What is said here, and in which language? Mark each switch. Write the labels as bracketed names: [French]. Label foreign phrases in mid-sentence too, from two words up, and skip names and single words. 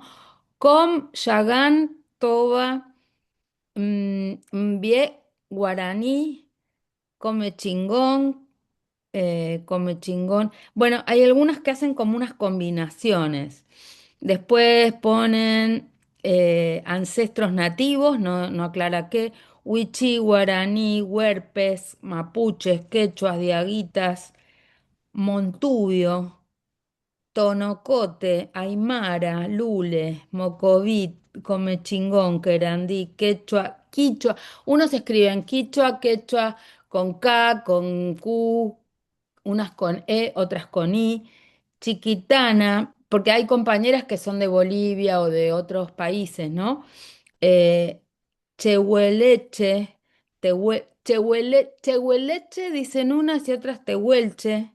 [Spanish] Com, Yagán, Toba, Mbie, Guaraní, Come Chingón, Come Chingón. Bueno, hay algunas que hacen como unas combinaciones. Después ponen ancestros nativos, no aclara qué, Wichí, Guaraní, Huerpes, Mapuches, Quechuas, Diaguitas, Montubio, Tonocote, Aymara, Lule, Mocovit, Comechingón, Querandí, Quechua, Quichua. Unos escriben Quichua, Quechua, con K, con Q, unas con E, otras con I. Chiquitana, porque hay compañeras que son de Bolivia o de otros países, ¿no? Eh, Chehueleche, Chehueleche dicen unas y otras Tehuelche.